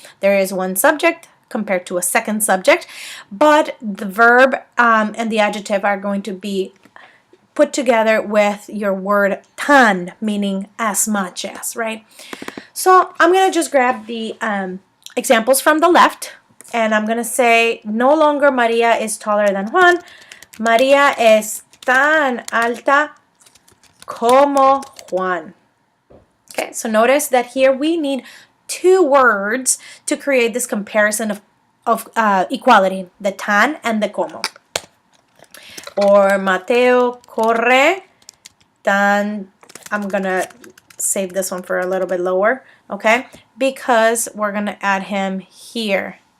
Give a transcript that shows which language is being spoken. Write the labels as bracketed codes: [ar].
[en] There is one subject compared to a second subject, but the verb and the adjective are going to be put together with your word tan, meaning as much as, right? So I'm going to just grab the examples from the left, and I'm going to say, no longer María is taller than Juan. [es] María es tan alta como Juan. [en] Okay, so notice that here we need two words to create this comparison of equality, the tan and the como. Or [es] Mateo corre tan, [en] I'm going to save this one for a little bit lower, okay, because we're going to add him here.